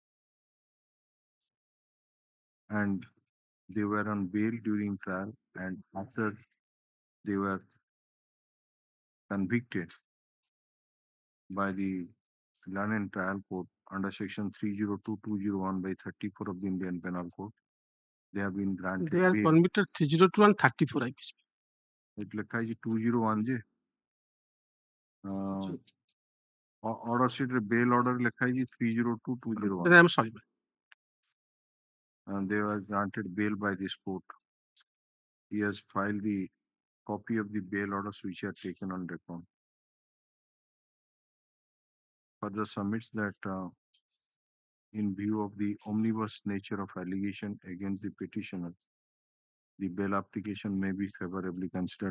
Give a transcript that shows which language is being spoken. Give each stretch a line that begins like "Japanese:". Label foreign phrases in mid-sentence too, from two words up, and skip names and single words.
English: and they were on bail during trial, and after they were convicted by the Learned Trial Court under section 302(201) by 34 of the Indian Penal Code. They have been granted They are bail. convicted 302 and 34 IPC.
Odia: It ଲେଖା ହେଇଛି 201 ଯେ
English: order sheet
Odia: ରେ
English: bail order
Odia: ଲେଖା ହେଇଛି 302(201).
English: I'm sorry. And they were granted bail by this court. He has filed the copy of the bail orders which are taken on record. Further submits that in view of the omnibus nature of allegation against the petitioner, the bail application may be favorably considered.